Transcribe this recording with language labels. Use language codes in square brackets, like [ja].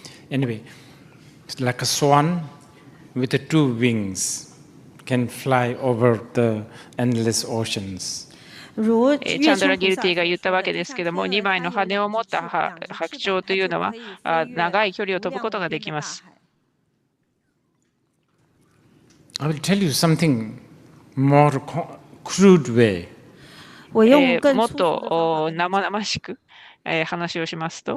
[en] Anyway, like a swan with the two wings can fly over the endless oceans. [ja] チャンドラ・ギルティが言ったわけですけども、2枚の羽を持った白鳥というのは長い距離を飛ぶことができます。 [en] I will tell you something more crude way. [ja] もっと生々しく話をしますと、